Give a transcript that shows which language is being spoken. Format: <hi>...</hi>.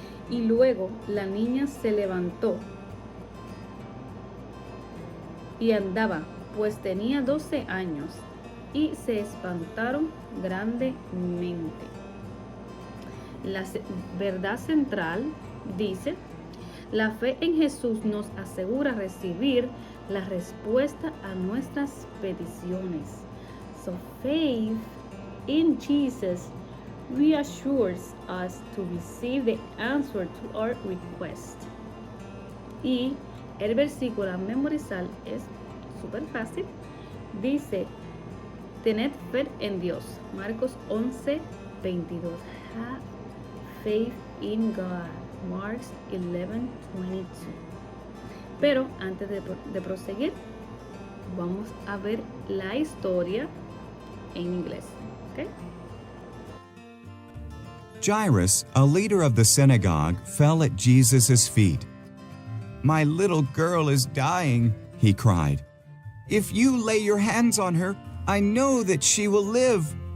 <es>Y luego la niña se levantó y andaba, pues tenía 12 años, y se espantaron grandemente. La verdad central dice: la fe en Jesús nos asegura recibir la respuesta a nuestras peticiones.</es> <en>So faith in Jesus reassures us to receive the answer to our request.</en> <es>Y el versículo a memorizar es súper fácil. Dice: tened fe en Dios. Marcos 11, 22.</es> <en>Have faith in God. Marcos 11, 22.</en> <es>Pero antes de proseguir, vamos a ver la historia en inglés.</es> <en>¿Okay? Jairus, a leader of the synagogue, fell at Jesus' feet. "My little girl is dying," he cried. "If you lay your hands on her, I know that she will live."</en>